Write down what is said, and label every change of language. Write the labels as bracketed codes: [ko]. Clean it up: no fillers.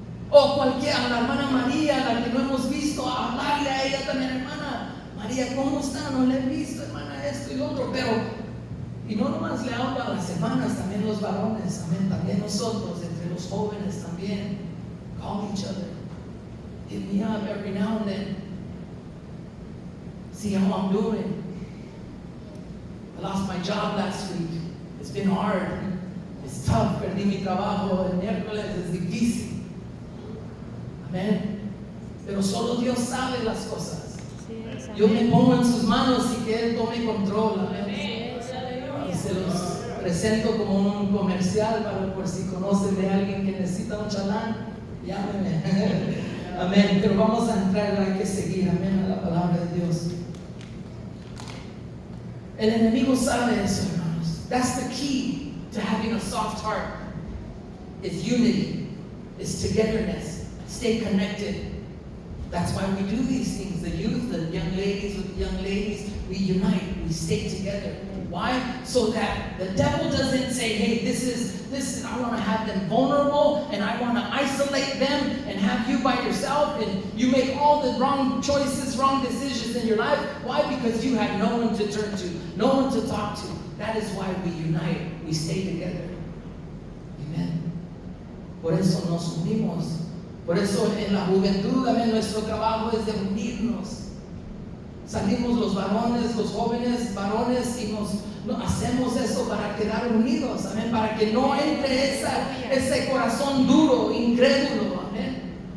[es] O a la hermana María, a la que no hemos visto, hablarle a ella también: hermana María, ¿cómo está? No le he visto, hermana, esto y lo otro. Y no nomás le hablo a las hermanas, también los varones, amén, también nosotros, entre los jóvenes también. [en] Call each other. Hit me up every now and then. See how I'm doing. I lost my job last week. It's been hard. It's tough. [es] Perdí mi trabajo el miércoles. Es difícil. Amén. Pero solo Dios sabe las cosas. Yo me pongo en sus manos y que Él tome control. Amén. Y se los presento como un comercial por si conocen de alguien que necesita un chalán, llámenme. Amén. Pero vamos a entrar, hay que seguir. Amén. A la palabra de Dios. El enemigo sabe eso, hermanos. [en] That's the key to having a soft heart. Is unity. Is togetherness. Stay connected. That's why we do these things. The youth, the young ladies with the young ladies, we unite, we stay together. Why? So that the devil doesn't say, hey, this is I want to have them vulnerable and I want to isolate them and have you by yourself and you make all the wrong choices, wrong decisions in your life. Why? Because you have no one to turn to, no one to talk to. That is why we unite, we stay together. [es] Amen. Por eso nos unimos. Por eso en la juventud también nuestro trabajo es de unirnos. Salimos los varones, los jóvenes varones y hacemos eso para quedar unidos, amén, para que no entre ese corazón duro, incrédulo, amén.